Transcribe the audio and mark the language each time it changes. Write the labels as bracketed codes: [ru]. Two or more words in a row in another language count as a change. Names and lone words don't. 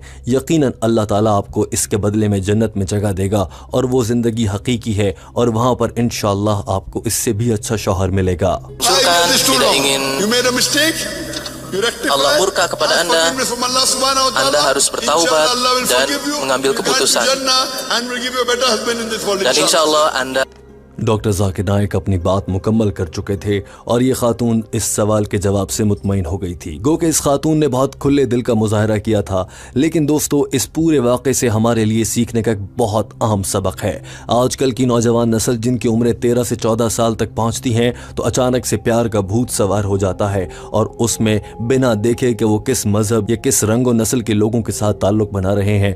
[ur] یقیناً اللہ تعالیٰ آپ کو اس کے بدلے میں جنت میں جگہ دے گا اور وہ زندگی حقیقی ہے اور وہاں پر انشاءاللہ آپ کو اس سے بھی اچھا شوہر ملے گا. [id] Allah murka kepada Anda, Anda harus bertaubat dan mengambil keputusan. Dan [ar] إن شاء الله [id] Anda [ur] ڈاکٹر ذاکر نائیک اپنی بات مکمل کر چکے تھے اور یہ خاتون اس سوال کے جواب سے مطمئن ہو گئی تھی. گو کہ اس خاتون نے بہت کھلے دل کا مظاہرہ کیا تھا۔ لیکن دوستو، اس پورے واقعے سے ہمارے لیے سیکھنے کا ایک بہت اہم سبق ہے. آج کل کی نوجوان نسل جن کی عمریں 13 سے 14 سال تک پہنچتی ہیں تو اچانک سے پیار کا بھوت سوار ہو جاتا ہے اور اس میں بنا دیکھے کہ وہ کس مذہب یا کس رنگ اور نسل کے لوگوں کے ساتھ تعلق بنا رہے ہیں.